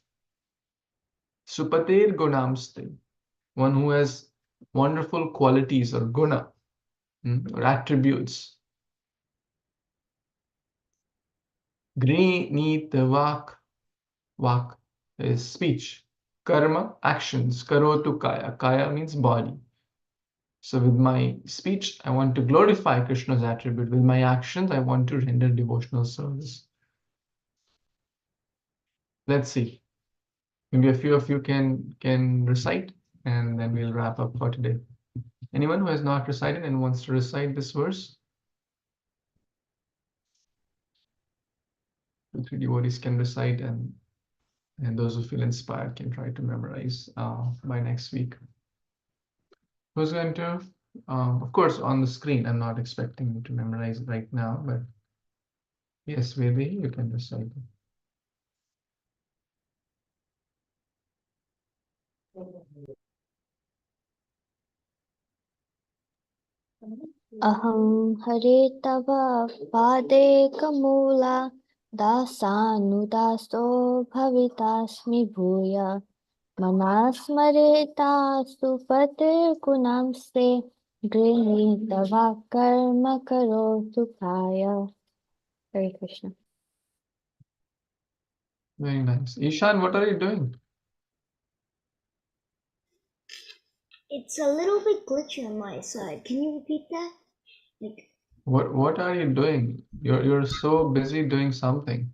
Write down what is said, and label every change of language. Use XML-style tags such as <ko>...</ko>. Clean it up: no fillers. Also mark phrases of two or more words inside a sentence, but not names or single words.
<sa>Supatir gunamste,</sa> <en>one who has wonderful qualities or guna, or attributes.</en> <sa>Grinit vak,</sa> <en>vak is speech. Karma, actions.</en> <sa>Karotu kaya.</sa> <en>Kaya means body. So with my speech, I want to glorify Krishna's attribute. With my actions, I want to render devotional service. Let's see. Maybe a few of you can recite, and then we'll wrap up for today. Anyone who has not recited and wants to recite this verse? 2-3 devotees can recite, and those who feel inspired can try to memorize by next week. Who's going to? Of course, on the screen. I'm not expecting you to memorize right now, but yes, maybe you can recite it.</en> <sa>Aham Hare Tava Padekαμūla Dasanudaso Bhavitasmi Bhuya Manasmareta Supatir Gunamste Grinitava Karma Karotu Kaya.</sa> <en>Hare Krishna. Very nice. Ishan, what are you doing? It's a little bit glitchy on my side. Can you repeat that? Like, What are you doing? You're so busy doing something.</en>